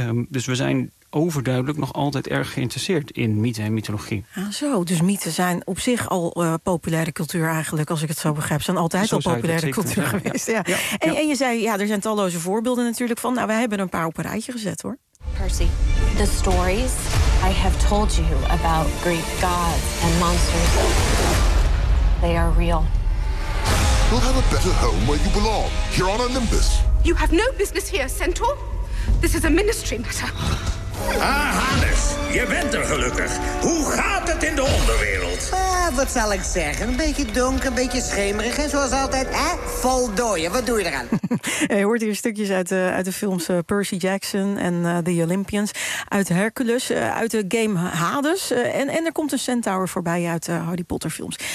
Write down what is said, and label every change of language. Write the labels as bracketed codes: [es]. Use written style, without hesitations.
[nl] Dus we zijn overduidelijk nog altijd erg geïnteresseerd in mythe en mythologie. Ja, zo, dus mythen zijn op zich al populaire cultuur eigenlijk, als ik het zo begrijp. Ze zijn altijd zo al populaire cultuur geweest. Ja. Ja. En, ja. En je zei, ja, er zijn talloze voorbeelden natuurlijk van. Nou, wij hebben een paar op een rijtje gezet, hoor. [en] Percy, the stories I have told you about Greek gods and monsters, they are real. You'll have a better home where you belong, here on Olympus. You have no business here, Centaur. This is a ministry matter. [nl] Ah, Hannes, je bent er gelukkig. Hoe gaat het in de onderwereld? Wat zal ik zeggen? Een beetje donker, een beetje schemerig. En zoals altijd, hè? Voldooien. Wat doe je eraan? Je hoort hier stukjes uit de films Percy Jackson en The Olympians. Uit Hercules, uit de game Hades. En er komt een centaur voorbij uit de Harry Potter films.